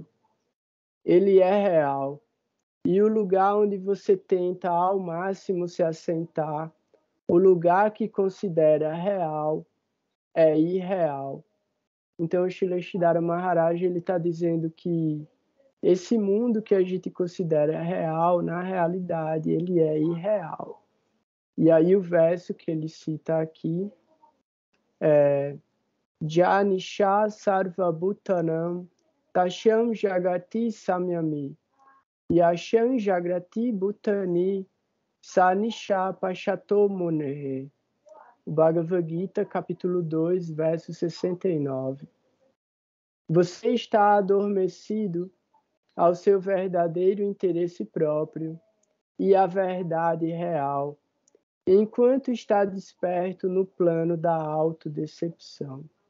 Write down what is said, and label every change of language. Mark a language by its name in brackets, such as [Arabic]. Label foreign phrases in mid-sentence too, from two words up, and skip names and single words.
[Portuguese] Ele é real, e o lugar onde você tenta ao máximo se assentar, o lugar que considera real, é irreal. Então, o Srila Sridhara Maharaj está dizendo que esse mundo que a gente considera real, na realidade, ele é irreal. E aí o verso que ele cita aqui é [Sanskrit] जनिशा सर्व भूतानाम् तस्याम् जगति संयमी यशम् जाग्रति भूतानि सनिशा पश्यतो मुनेहे. [Portuguese] O Bhagavad Gita, capítulo 2, verso 69. Você está adormecido ao seu verdadeiro interesse próprio e à verdade real, enquanto está desperto no plano da autodecepção.